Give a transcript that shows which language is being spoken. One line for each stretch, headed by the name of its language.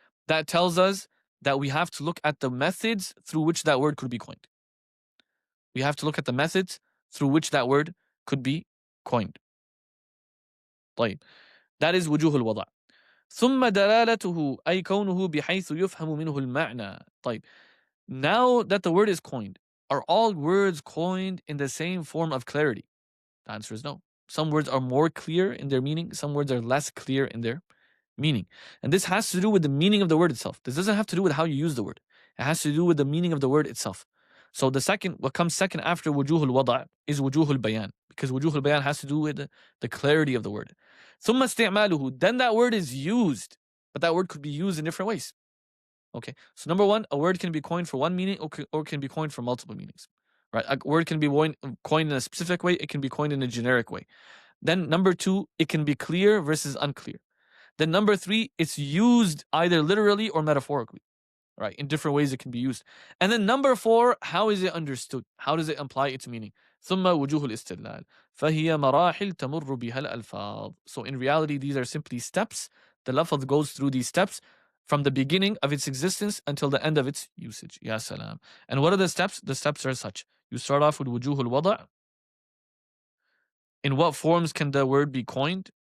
English: That tells us that we have to look at the methods through which that word could be coined. We have to look at the methods through which that word could be coined. طيب. That is وجوه الوضع.
Arabic: ثم دلالته أي كونه بحيث يفهم منه المعنى. طيب.
English: Now that the word is coined, are all words coined in the same form of clarity? The answer is no. Some words are more clear in their meaning, some words are less clear in their meaning. And this has to do with the meaning of the word itself. This doesn't have to do with how you use the word. It has to do with the meaning of the word itself. So what comes second after wujuhul wada' is wujuhul bayan, because wujuhul bayan has to do with the clarity of the word.
Arabic: ثم استعماله,
English: then that word is used, but that word could be used in different ways. Okay, so number one, a word can be coined for one meaning or can be coined for multiple meanings. Right, a word can be coined in a specific way, it can be coined in a generic way. Then number two, it can be clear versus unclear. Then number 3, it's used either literally or metaphorically, right? In different ways it can be used. And then number 4, how is it understood? How does it imply its meaning?
Arabic: ثم وجوه الاستدلال فهي مراحل تمر بها الألفاظ.
English: So in reality, these are simply steps. The lafaz goes through these steps from the beginning of its existence until the end of its usage. Ya salam. And what are the steps? The steps are such. You start off with وجوه الوضع. In what forms can the word be coined?